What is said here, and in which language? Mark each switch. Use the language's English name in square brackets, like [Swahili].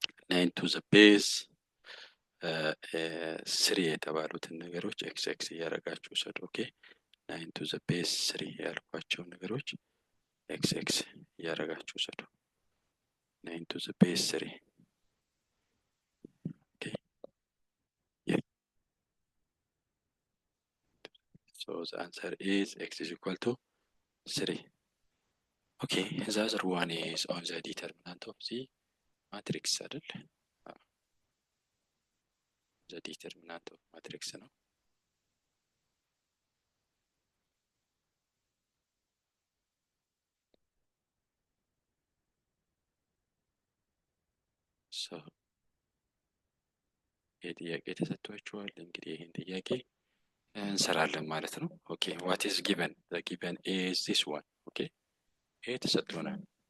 [Amharic] 9 to the base 3 የተባሉትን ነገሮች ኤክስ ኤክስ እያደረጋችሁ ውሰዱ። ኦኬ 9 to the base 3 ያልኳቸው ነገሮች ኤክስ ኤክስ እያደረጋችሁ ውሰዱ። 9 to the base 3 ኦኬ [English] yeah, so the answer is x is equal to 3. okay, the other one is on the determinant of the matrix አይደል? [Amharic] the determinant of matrix ነው። so ይሄ ጥያቄ ተሰጥቷችኋል። እንግዲህ ይሄን ጥያቄ እንሰራለን ማለት ነው። ኦኬ [English] what is given? the given is this one. [Amharic] ኦኬ ይሄ ተሰጥቶናል።